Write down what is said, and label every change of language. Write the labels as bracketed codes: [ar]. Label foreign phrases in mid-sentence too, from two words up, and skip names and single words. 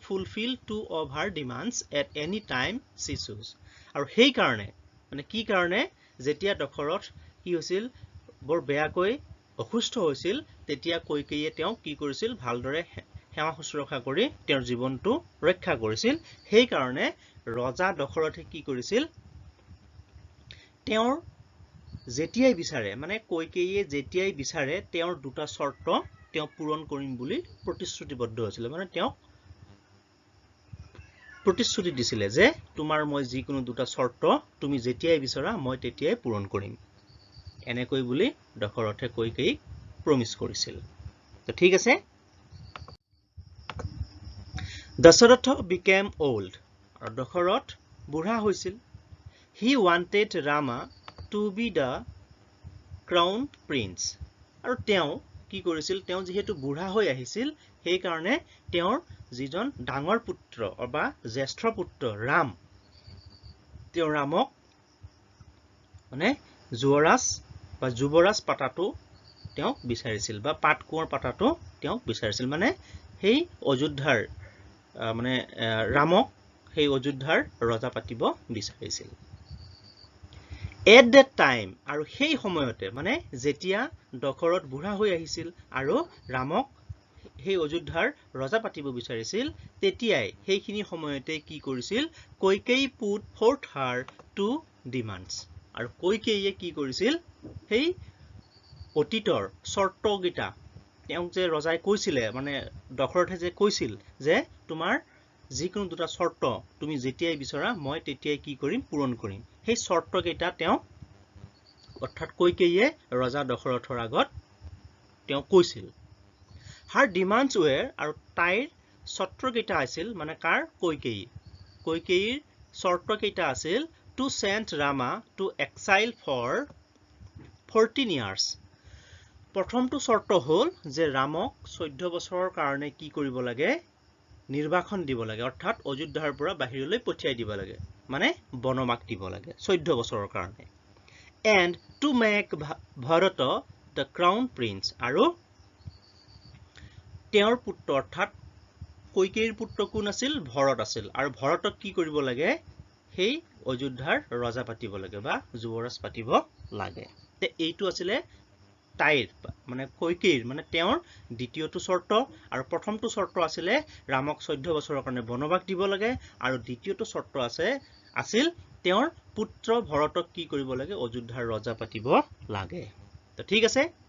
[en] fulfill 2 of her demands at any time she chose [as] আৰু সেই কাৰণে মানে কি কাৰণে যেতিয়া দশৰথ কি হৈছিল বৰ বেয়াকৈ অসুস্থ হৈছিল তেতিয়া কৈকেয়ীয়ে তেওঁ কি কৰিছিল ভালদৰে সেৱা শুশ্ৰূষা কৰি তেওঁৰ জীৱনটো ৰক্ষা কৰিছিল সেই কাৰণে ৰজা দশৰথে কি কৰিছিল তেওঁৰ যেতিয়াই বিচাৰে মানে কৈকেয়ীয়ে যেতিয়াই বিচাৰে তেওঁৰ দুটা শৰ্ত তেওঁ পূৰণ কৰিম বুলি প্ৰতিশ্ৰুতিবদ্ধ আছিল মানে তেওঁ প্ৰতিশ্ৰুতি দিছিলে যে তোমাৰ মই যিকোনো দুটা শৰ্ত তুমি যেতিয়াই বিচাৰা মই তেতিয়াই পূৰণ কৰিম এনেকৈ বুলি দশৰথে কৈকেয়ীক প্ৰমিস কৰিছিল তো ঠিক আছে [en] Dasharatha became old [as] আৰু দশৰথ বুঢ়া হৈছিল [en] He wanted Rama to be the crowned prince [as] আৰু তেওঁ কি কৰিছিল তেওঁ যেহেতু বুঢ়া হৈ আহিছিল সেই কাৰণে তেওঁৰ যিজন ডাঙৰ পুত্ৰ বা জ্যেষ্ঠ পুত্ৰ ৰাম তেওঁ ৰামক মানে যুৱৰাজ পাতাটো তেওঁ বিচাৰিছিল বা পাট কোঁৱৰ পাতাটো তেওঁ বিচাৰিছিল মানে সেই অযোধ্যাৰ মানে ৰামক সেই অযোধ্যাৰ ৰজা পাতিব বিচাৰিছিল [en] At that time [as] আৰু সেই সময়তে মানে যেতিয়া দশৰথ বুঢ়া হৈ আহিছিল আৰু ৰামক সেই অযোধ্যাৰ ৰজা পাতিব বিচাৰিছিল তেতিয়াই সেইখিনি সময়তে কি কৰিছিল কৈকেয়ী [en] put forth her 2 demands [as] আৰু কৈকেয়ীয়ে কি কৰিছিল সেই অতীতৰ চৰ্তকেইটা তেওঁক যে ৰজাই কৈছিলে মানে দশৰথে যে কৈছিল যে তোমাৰ যিকোনো দুটা চৰ্ত তুমি যেতিয়াই বিচৰা মই তেতিয়াই কি কৰিম পূৰণ কৰিম সেই চৰ্তকেইটা তেওঁ অৰ্থাৎ কৈকেয়ীয়ে ৰজা দশৰথৰ আগত তেওঁ কৈছিল [en] her demands were [as] আৰু তাইৰ চৰ্তকেইটা আছিল মানে কাৰ কৈকেয়ীৰ চৰ্তকেইটা আছিল [en] to send Rama to exile for 14 years [as] প্ৰথমটো চৰ্ত হ'ল যে ৰামক 14 বছৰৰ কাৰণে কি কৰিব লাগে নিৰ্বাসন দিব লাগে অৰ্থাৎ অযোধ্যাৰ পৰা বাহিৰলৈ পঠিয়াই দিব লাগে মানে বনবাস দিব লাগে 14 বছৰৰ কাৰণে [en] and to make Bharata the crown prince [as] আৰু তেওঁৰ পুত্ৰ অৰ্থাৎ কৈকেয়ীৰ পুত্ৰ কোন আছিল ভৰত আছিল আৰু ভৰতক কি কৰিব লাগে সেই অযোধ্যাৰ ৰজা পাতিব লাগে বা যুৱৰাজ পাতিব লাগে তে এইটো আছিল তাইৰ মানে কৈকেয়ীৰ মানে তেওঁৰ দ্বিতীয়টো চৰ্ত আৰু প্ৰথমটো চৰ্ত আছিল ৰামক 14 বছৰৰ কাৰণে বনবাস দিব লাগে আৰু দ্বিতীয়টো চৰ্ত আছিল তেওঁৰ পুত্ৰ ভৰতক কি কৰিব লাগে অযোধ্যাৰ ৰজা পাতিব লাগে তো ঠিক আছে